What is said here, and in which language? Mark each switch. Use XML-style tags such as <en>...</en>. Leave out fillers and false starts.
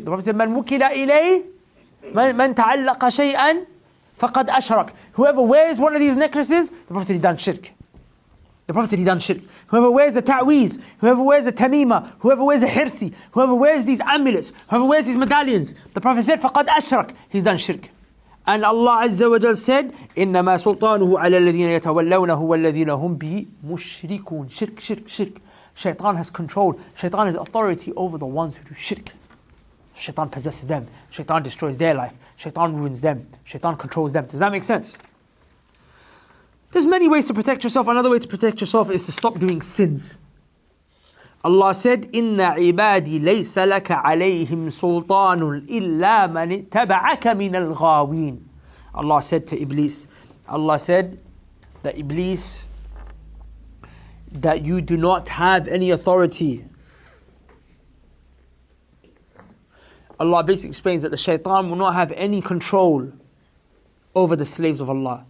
<en>The Prophet said,</en> <ar>Man wukila ilayh, man ta'allaqa shay'an, faqad ashrak.</ar> <en>Whoever wears one of these necklaces, the Prophet said he done shirk. The Prophet said he done shirk. Whoever wears a ta'weez, whoever wears a tamima, whoever wears a hirsi, whoever wears these amulets, whoever wears these medallions, the Prophet said,</en> <ar>faqad ashrak.</ar> <en>He's done shirk. And Allah Azza wa Jal said,</en> <ar>إِنَّمَا سُلْطَانُهُ عَلَى الَّذِينَ يَتَوَلَّوْنَهُ وَالَّذِينَ هُمْ بِهِ مُشْرِكُونَ.</ar> <en>Shirk. Shaitan has control. Shaitan has authority over the ones who do shirk. Shaitan possesses them. Shaitan destroys their life. Shaitan ruins them. Shaitan controls them. Does that make sense? There's many ways to protect yourself. Another way to protect yourself is to stop doing sins. Allah said,</en> <ar>إِنَّ عِبَادِي لَيْسَ لَكَ عَلَيْهِمْ سُلْطَانٌ إِلَّا مَنِ اتَّبَعَكَ مِنَ الْغَاوِينَ.</ar> <en>Allah said to Iblis, Allah said that Iblis, that you do not have any authority. Allah basically explains that the shaitan will not have any control over the slaves of Allah.</en>